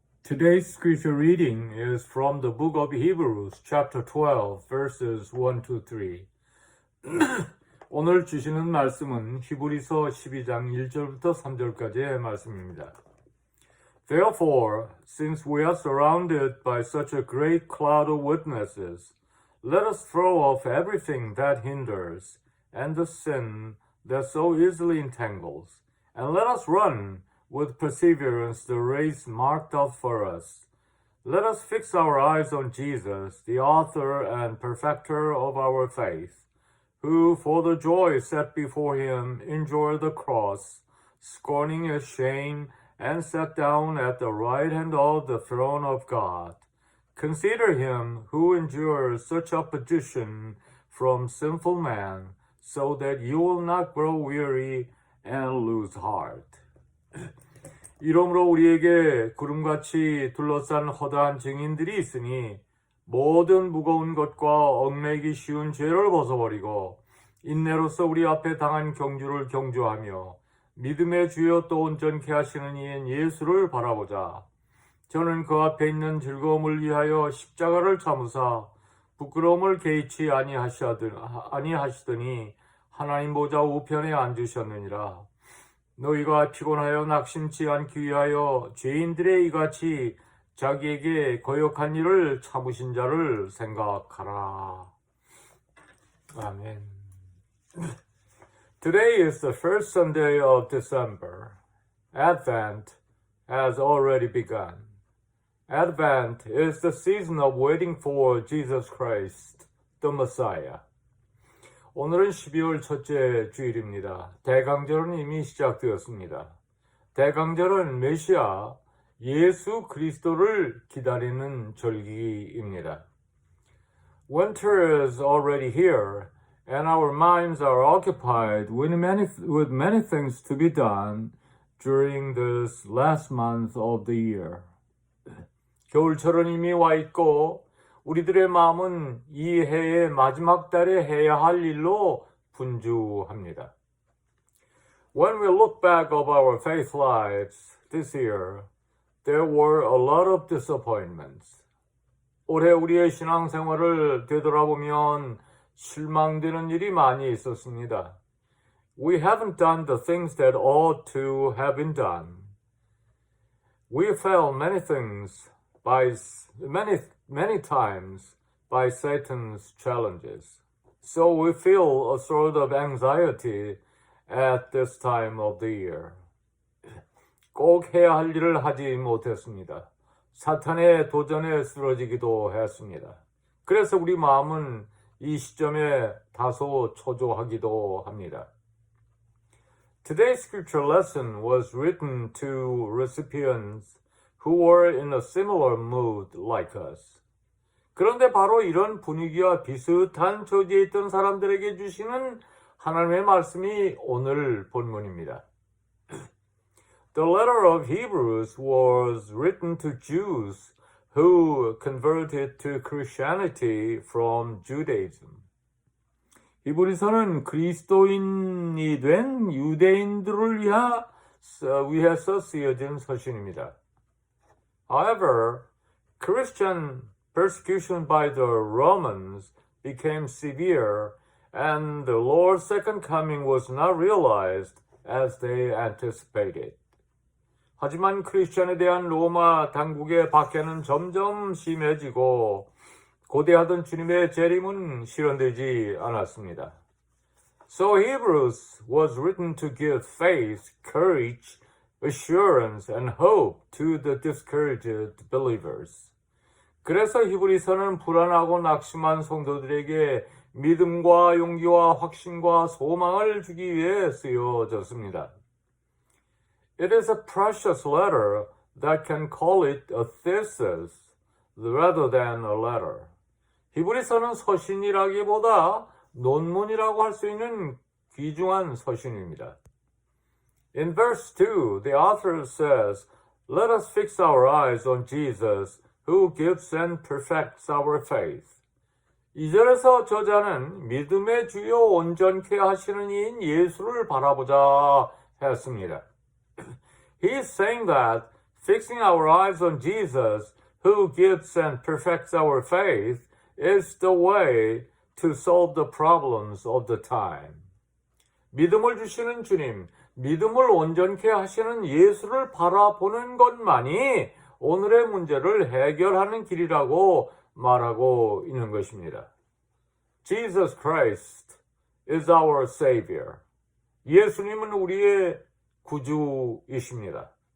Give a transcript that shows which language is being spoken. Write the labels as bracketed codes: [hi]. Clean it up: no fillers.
[en] Today's scripture reading is from the book of Hebrews, chapter 12, verses 1 to 3. [ko] 오늘 주시는 말씀은 히브리서 12장 1절부터 3절까지의 말씀입니다. [en] Therefore, since we are surrounded by such a great cloud of witnesses, let us throw off everything that hinders and the sin that so easily entangles, and let us run with perseverance the race marked out for us. Let us fix our eyes on Jesus, the author and perfecter of our faith, who for the joy set before him endured the cross, scorning its shame, and sat down at the right hand of the throne of God. Consider him who endures such opposition from sinful man, so that you will not grow weary and lose heart. [ko] 이러므로 우리에게 구름같이 둘러싼 허다한 증인들이 있으니 모든 무거운 것과 얽매이기 쉬운 죄를 벗어버리고 인내로서 우리 앞에 당한 경주를 경주하며 믿음의 주여 또 온전케 하시는 이인 예수를 바라보자. 저는 그 앞에 있는 즐거움을 위하여 십자가를 참으사 부끄러움을 개의치 아니하시더니 하나님 보좌 우편에 앉으셨느니라. 너희가 피곤하여 낙심치 않기 위하여 죄인들의 이같이 자기에게 거역한 일을 참으신 자를 생각하라. 아멘. [en] Today is the first Sunday of December. Advent has already begun. Advent is the season of waiting for Jesus Christ, the Messiah. [ko] 오늘은 12월 첫째 주일입니다. 대강절은 이미 시작되었습니다. 대강절은 메시아 예수 그리스도를 기다리는 절기입니다. [en] Winter is already here, and our minds are occupied with many things to be done during this last month of the year. [ko] 겨울철은 이미 와 있고 우리들의 마음은 이 해의 마지막 달에 해야 할 일로 분주합니다. [en] When we look back of our faith lives this year, there were a lot of disappointments. [ko] 올해 우리의 신앙생활을 되돌아보면 실망되는 일이 많이 있었습니다. [en] We haven't done the things that ought to have been done. We failed many things by many times by Satan's challenges. So we feel a sort of anxiety at this time of the year. [ko] 꼭 해야 할 일을 하지 못했습니다. 사탄의 도전에 쓰러지기도 했습니다. 그래서 우리 마음은 이 시점에 다소 초조하기도 합니다. [en] Today's scripture lesson was written to recipients who were in a similar mood like us. [ko] 그런데 바로 이런 분위기와 비슷한 처지에 있던 사람들에게 주시는 하나님의 말씀이 오늘 본문입니다. [en] The letter of Hebrews was written to Jews who converted to Christianity from Judaism. [ko] 히브리서는 그리스도인이 된 유대인들을 위해서 쓰여진 서신입니다. [en] However, Christian persecution by the Romans became severe, and the Lord's second coming was not realized as they anticipated. [ko] 하지만 크리스천에 대한 로마 당국의 박해는 점점 심해지고 고대하던 주님의 재림은 실현되지 않았습니다. [en] So Hebrews was written to give faith, courage, assurance and hope to the discouraged believers. [ko] 그래서 히브리서는 불안하고 낙심한 성도들에게 믿음과 용기와 확신과 소망을 주기 위해 쓰여졌습니다. [en] It is a precious letter that can call it a thesis rather than a letter. [ko] 히브리서는 서신이라기보다 논문이라고 할 수 있는 귀중한 서신입니다. [en] In verse 2, the author says, Let us fix our eyes on Jesus, who gives and perfects our faith. [ko] 2절에서 저자는 믿음의 주요 온전케 하시는 이인 예수를 바라보자 했습니다. [en] He is saying that Fixing our eyes on Jesus, who gives and perfects our faith, is the way to solve the problems of the time. [ko] 믿음을 주시는 주님, 믿음을 온전케 하시는 예수를 바라보는 것만이 오늘의 문제를 해결하는 길이라고 말하고 있는 것입니다. [en] Jesus Christ is our Savior. [ko] 예수님은 우리의 구주이십니다.